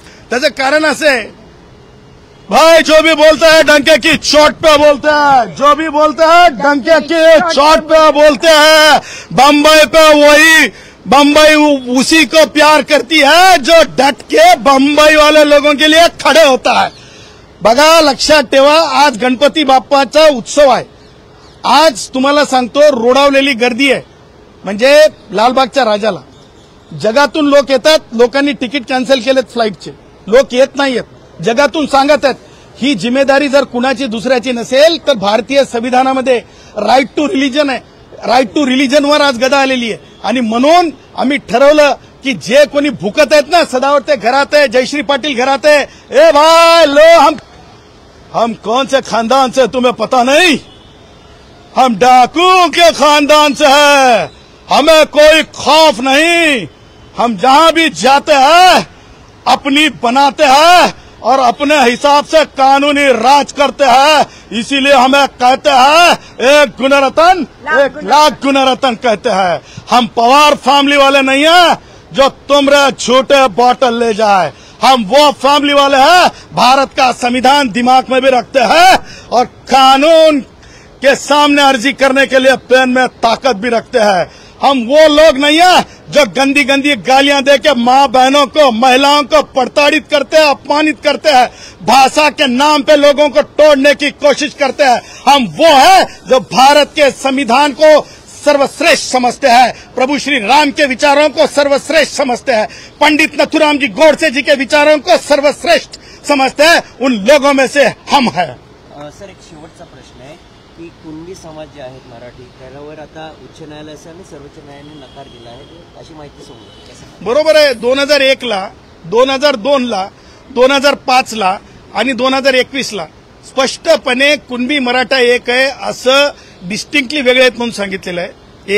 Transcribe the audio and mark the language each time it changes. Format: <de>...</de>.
<mr>त्याचं कारण असं आहे,</mr> <hi>भाई जो भी बोलता है डंके की चोट पे बोलता है, जो भी बोलता है डंके की चोट पे बोलते हैं. बम्बई पे वही बम्बई उसी को प्यार करती है जो डट के बम्बई वाले लोगों के लिए खड़े होता है.</hi> <mr>बघा, लक्षात ठेवा, आज गणपती बाप्पाचा उत्सव आहे. आज तुम्हाला सांगतो रोडावलेली गर्दी आहे. म्हणजे लालबागच्या राजाला जगातून लोक येतात. लोकांनी तिकीट कॅन्सल केलेत फ्लाईटचे, लोक येत नाहीयेत. जगातून सांगत आहेत. ही जिम्मेदारी जर कुणाची दुसऱ्याची नसेल तर भारतीय संविधानामध्ये राईट टू रिलीजन आहे. राईट टू रिलीजनवर आज गदा आलेली आहे. आणि म्हणून आम्ही ठरवलं की जे कोणी भुकत आहेत ना, सदावते घरात आहे, जयश्री पाटील घरात आहे,</mr> <hi>ए भाई लो हम कौन से खानदान से तुम्हें पता नहीं, हम डाकू के खानदान से है, हमें कोई खौफ नहीं. हम जहां भी जाते हैं अपनी बनाते हैं और अपने हिसाब से कानूनी राज करते हैं. इसीलिए हमें कहते हैं एक गुणरत्न एक लाख गुणरत्न कहते हैं. हम पवार फैमिली वाले नहीं हैं जो तुमरे छोटे बॉटल ले जाए. हम वो फैमिली वाले हैं, भारत का संविधान दिमाग में भी रखते हैं और कानून के सामने अर्जी करने के लिए पेन में ताकत भी रखते हैं. हम वो लोग नहीं है जो गंदी गंदी गालियां देके माँ बहनों को, महिलाओं को प्रताड़ित करते हैं, अपमानित करते हैं, भाषा के नाम पे लोगों को तोड़ने की कोशिश करते हैं. हम वो है जो भारत के संविधान को सर्वश्रेष्ठ समझते हैं, प्रभु श्री राम के विचारों को सर्वश्रेष्ठ समझते हैं, पंडित नथुराम जी गोडसे जी के विचारों को सर्वश्रेष्ठ समझते हैं. उन लोगों में से हम हैं.</hi> <mr>सर, एक शेवटचा प्रश्न आहे की कुणबी समाज जे आहेत मराठी, त्यावर आता उच्च न्यायालयाने आणि सर्वोच्च न्यायालयाने नकार दिला आहे, अशी माहिती समोर. बरोबर आहे. 2001ला, 2002ला, 2005ला आणि 2021ला स्पष्टपणे कुणबी मराठा एक आहे असं डिस्टिंक्टली वेगळे आहेत म्हणून सांगितलेलं आहे.</mr>